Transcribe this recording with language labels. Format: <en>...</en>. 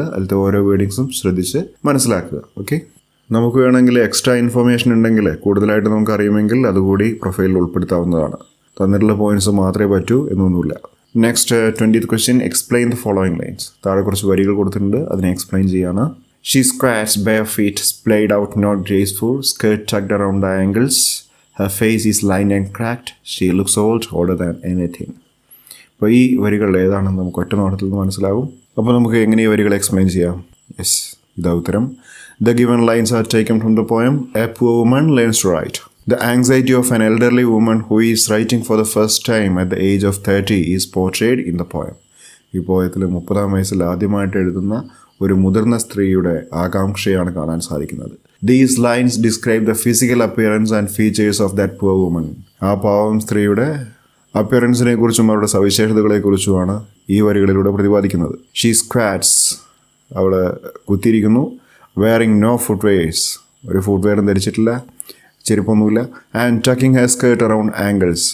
<ml>അതിലത്തെ ഓരോ വേർഡിങ്സും ശ്രദ്ധിച്ച് മനസ്സിലാക്കുക. ഓക്കെ. നമുക്ക് വേണമെങ്കിൽ എക്സ്ട്രാ ഇൻഫർമേഷൻ ഉണ്ടെങ്കിൽ, കൂടുതലായിട്ട് നമുക്ക് അറിയുമെങ്കിൽ അതുകൂടി പ്രൊഫൈലിൽ ഉൾപ്പെടുത്താവുന്നതാണ്. തന്നിട്ടുള്ള പോയിന്റ്സ് മാത്രമേ പറ്റൂ എന്നൊന്നുമില്ല.</ml> <en>Next 20th question. Explain the following lines.</en> <ml>താഴെ കുറച്ച് വരികൾ കൊടുത്തിട്ടുണ്ട്, അതിനെ എക്സ്പ്ലെയിൻ ചെയ്യാണ്.</ml> <en>She squats bare feet, splayed out, not graceful, skirt tucked around the ankles. Her face is lined and cracked. She looks old, older than anything.</en> <ml>അപ്പോൾ ഈ വരികൾ ഏതാണെന്ന് നമുക്ക് ഒറ്റ നോട്ടത്തിൽ നിന്ന് മനസ്സിലാകും. അപ്പോൾ നമുക്ക് എങ്ങനെ ഈ വരികൾ എക്സ്പ്ലെയിൻ ചെയ്യാം? യെസ്, ഇതാ ഉത്തരം.</ml> <en>The given lines are taken from the poem A Poor Woman Learns to Write. The anxiety of an elderly woman who is writing for the first time at the age of 30 is portrayed in the poem.</en> <ml>ഈ പോയത്തിൽ 30-ാം വയസ്സിൽ ആദ്യമായിട്ട് എഴുതുന്ന ഒരു മുതിർന്ന സ്ത്രീയുടെ ആകാംക്ഷയാണ് കാണാൻ സാധിക്കുന്നത്.</ml> <en>These lines describe the physical appearance and features of that poor woman.</en> <ml>ആ പാവം സ്ത്രീയുടെ അപ്പിയറൻസിനെ കുറിച്ചും അവരുടെ സവിശേഷതകളെക്കുറിച്ചുമാണ് ഈ വരികളിലൂടെ പ്രതിപാദിക്കുന്നത്.</ml> <en>She squats.</en> <ml>അവൾ കുത്തിയിരിക്കുന്നു.</ml> <en>Wearing no footwears.</en> <ml>ഒരു ഫുട്വെയറും ധരിച്ചിട്ടില്ല, ചെരുപ്പൊന്നുമില്ല.</ml> <en>And tucking her skirt around ankles.</en>